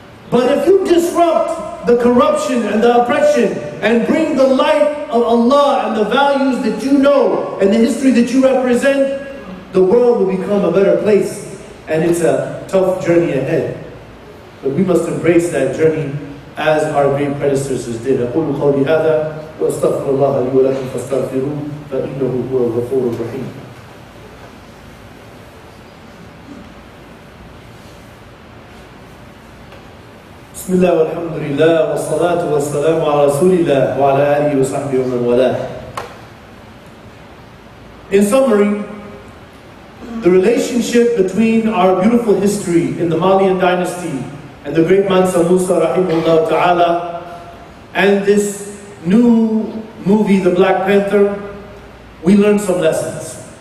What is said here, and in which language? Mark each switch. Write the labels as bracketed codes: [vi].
[en] But if you disrupt the corruption and the oppression and bring the light of Allah and the values that you know and the history that you represent, the world will become a better place, and it's a tough journey ahead. But we must embrace that journey as our great predecessors did. [ar] أقول قولي هذا وأستغفر الله لي ولكم فاستغفروه فإنه هو الغفور الرحيم. بسم الله والحمد لله والصلاة والسلام على رسول الله وعلى آله وصحبه ومن والاه. [en] In summary, the relationship between our beautiful history in the Malian dynasty and the great Mansa Musa rahimahullah ta'ala and this new movie, The Black Panther, we learned some lessons.